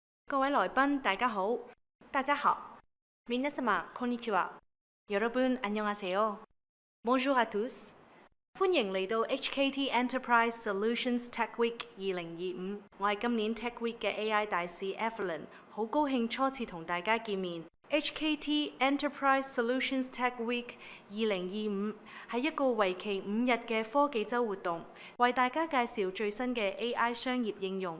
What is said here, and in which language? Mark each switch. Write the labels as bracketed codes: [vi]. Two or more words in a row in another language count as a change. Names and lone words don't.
[yue] 各位來賓，大家好。大家好。 [ja] 皆様こんにちは。 [ko] 여러분 안녕하세요。 [fr] Bonjour à tous。 [yue] 歡迎嚟到 HKT Enterprise Solutions Tech Week 2025。我係今年 Tech Week 嘅 AI 大使 Evelyn， 好高興初次同大家見面。HKT Enterprise Solutions Tech Week 2025 係一個為期5日嘅科技週活動，為大家介紹最新嘅 AI 商業應用。